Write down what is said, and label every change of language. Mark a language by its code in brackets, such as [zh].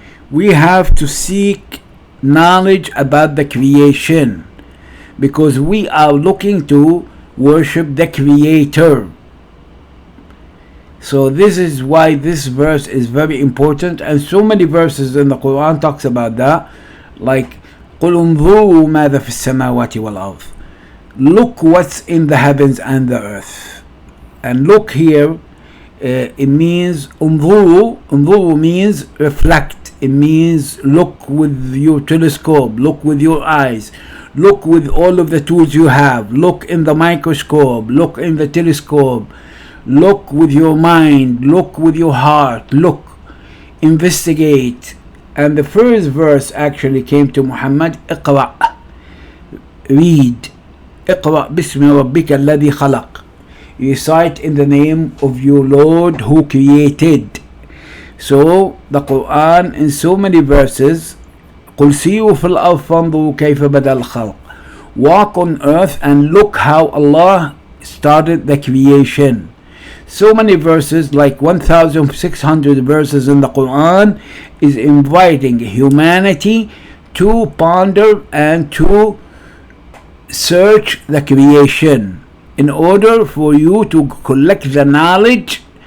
[en] We have to seek knowledge about the creation, because we are looking to worship the Creator. So this is why this verse is very important, and so many verses in the Quran talks about that. [ar] Like قل انظروا ماذا في السماوات والأرض. [en] Look what's in the heavens and the earth. And look here, it means انظروا. انظروا means reflect. It means look with your telescope, look with your eyes, look with all of the tools you have, look in the microscope, look in the telescope, look with your mind, look with your heart, look, investigate. And the first verse actually came to Muhammad, اقرأ, read. [ar] اقرأ باسم ربك الذي خلق. [en] Recite in the name of your Lord who created. So the Quran in so many verses, [ar] قل سيروا في الأرض فانظروا كيف بدأ الخلق. [en] Walk on earth and look how Allah started the creation. So many verses, like 1,600 verses in the Quran, is inviting humanity to ponder and to search the creation in order for you to collect the knowledge